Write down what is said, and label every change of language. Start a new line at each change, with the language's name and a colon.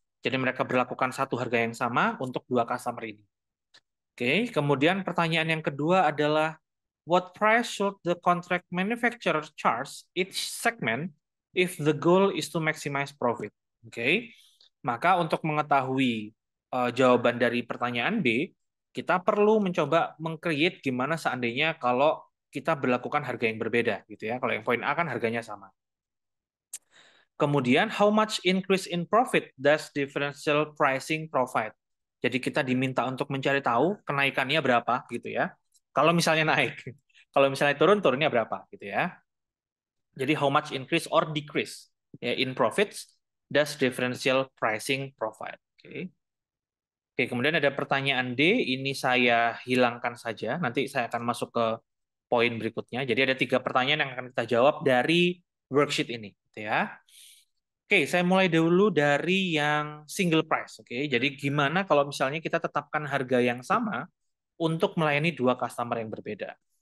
Indonesian: Jadi mereka berlakukan satu harga yang sama untuk dua customer ini. Oke, kemudian pertanyaan yang kedua adalah
English: what price should the contract manufacturer charge each segment if the goal is to maximize profit?
Indonesian: Oke. Maka untuk mengetahui jawaban dari pertanyaan B, kita perlu mencoba meng-create gimana seandainya kalau kita berlakukan harga yang berbeda gitu ya. Kalau yang poin A kan harganya sama.
English: Kemudian how much increase in profit does differential pricing provide?
Indonesian: Jadi kita diminta untuk mencari tahu kenaikannya berapa gitu ya. Kalau misalnya naik, kalau misalnya turun, turunnya berapa gitu ya.
English: Jadi how much increase or decrease ya, in profits does differential pricing provide?
Indonesian: Oke. Oke, kemudian ada pertanyaan D, ini saya hilangkan saja. Nanti saya akan masuk ke poin berikutnya. Jadi ada 3 pertanyaan yang akan kita jawab dari worksheet ini, gitu ya. Oke, saya mulai dulu dari yang single price. Oke, jadi gimana kalau misalnya kita tetapkan harga yang sama untuk melayani dua customer yang berbeda?